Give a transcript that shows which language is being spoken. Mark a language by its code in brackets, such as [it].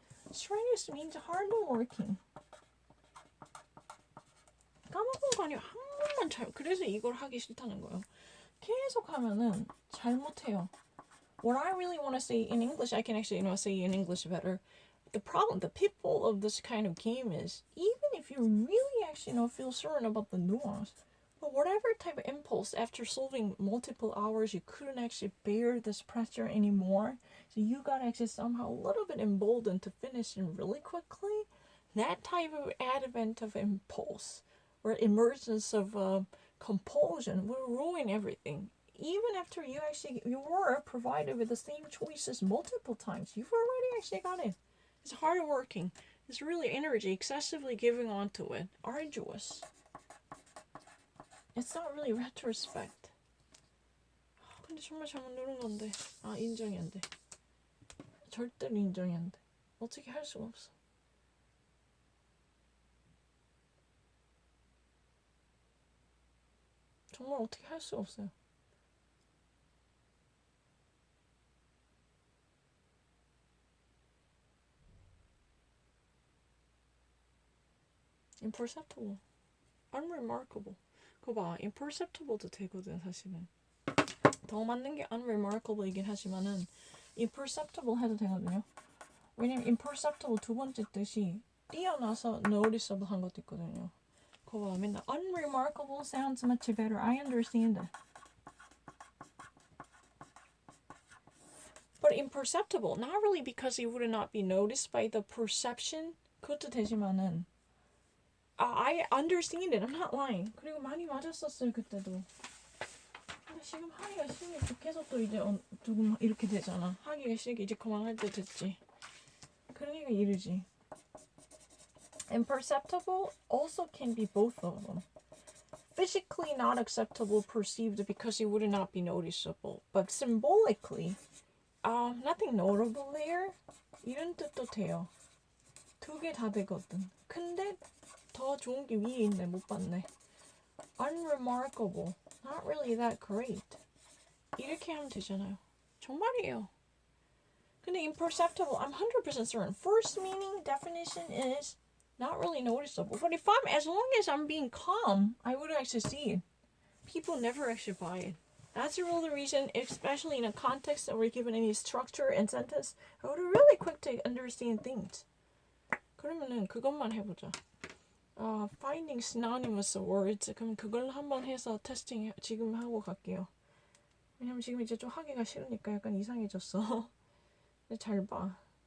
[en] strenuous means hard working. [ko] 까먹은 거 아니에요. 한 번만 그래서 이걸 하기 싫다는 거예요. 계속 하면은 잘못해요. [en] What I really want to say in English, I can actually, say in English better. The pitfall of this kind of game is, even if you really actually, feel certain about the nuance, But whatever type of impulse, after solving multiple hours, you couldn't actually bear this pressure anymore. So you got actually somehow a little bit emboldened to finish it really quickly. That type of advent of impulse or emergence of compulsion will ruin everything. Even after you were provided with the same choices multiple times, you've already actually got it. It's hard working. It's really energy, excessively giving onto it. Arduous. It's not really retrospect. [ko] 근데 정말 잘못 누른 건데. 인정이 안 돼. 절대로 인정이 안 돼. 어떻게 할 수가 없어. 정말 어떻게 할 수가 없어요. imperceptible, unremarkable. 그거 봐, imperceptible도 되거든 사실은. 더 맞는 게 unremarkable이긴 하지만은 imperceptible 해도 되거든요. 왜냐면 imperceptible 두 번째 뜻이 뛰어나서 noticeable 한 것도 있거든요. 그거 봐, 맨날 [en] unremarkable sounds much better. I understand it. But imperceptible, not really because it would not be noticed by the perception. [ko] 그것도 되지만은 [en] I understand it. I'm not lying. [ko] 그리고 많이 맞았었어요 그때도. 근데 지금 하기가 싫으니까 계속 또 이제 조금 이렇게 되잖아. 하기가 싫게 이제 그만할 때 됐지. 그러니까 이러지. [en] Imperceptible also can be both of them. Physically not acceptable perceived because it would not be noticeable. But symbolically, nothing notable there. [ko] 이런 뜻도 돼요. 두 개 다 되거든. 근데 더 좋은 게 위에 있네. 못 봤네. [en] Unremarkable. Not really that great. [ko] 이렇게 하면 되잖아요. 정말이에요. 근데 imperceptible, [en] I'm 100% certain. First meaning definition is not really noticeable. But if as long as I'm being calm, I would actually see it. People never actually buy it. That's the real reason, especially in a context that we're given any structure and sentence, I would really quick to understand things. [ko] 그러면은 그것만 해보자. [en] Finding synonymous words. [ko] 그럼 그걸 한번 해서 테스팅 지금 하고 갈게요. 왜냐면 지금 이제 좀 하기가 싫으니까 약간 이상해졌어. 근데 잘 봐.